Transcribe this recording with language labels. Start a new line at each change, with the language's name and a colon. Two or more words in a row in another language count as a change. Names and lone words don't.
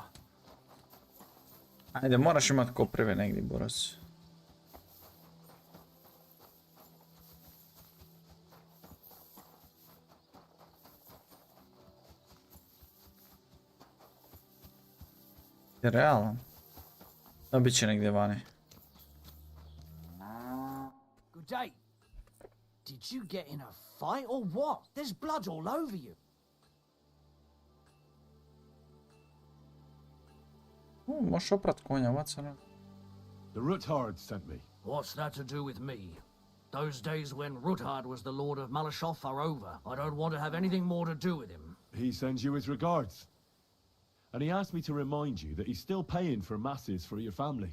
Croatian: Ajde, moraš imat koprive negdje, Boras. Je realno? Da, bit će negdje vani.
English: Good day. Did you get in a fight or what? There's blood all over you.
Croatian: Možeš oprat konja, vacana.
English: The Ruthard sent me. What's that to do with me? Those days when Ruthard was the Lord of Malashov are over. I don't want to have anything more to do with him. He sends you his regards. And he asked me to remind you that he's still paying for masses for your family.